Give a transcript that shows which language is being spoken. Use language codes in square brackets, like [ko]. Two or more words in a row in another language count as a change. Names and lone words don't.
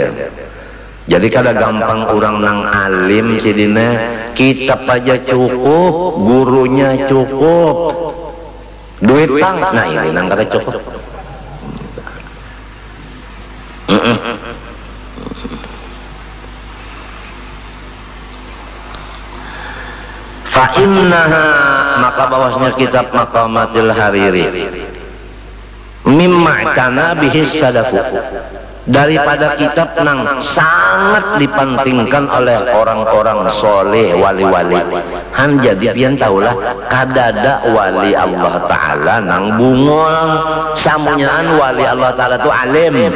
[bjn] Jadi kada gampang orang nang alim sidina, kitab aja cukup, gurunya cukup, duit tang, nah ini nang kada cukup. Fa'innaha, maka bawasnya kitab Maqamatil Hariri [ar] مما كان به صدف, [bjn] daripada kitab nang sangat dipentingkan oleh orang-orang soleh, wali-wali. Han jadi pian tahulah kadada wali Allah Ta'ala nang bungol, samunyaan wali Allah Ta'ala tu alim.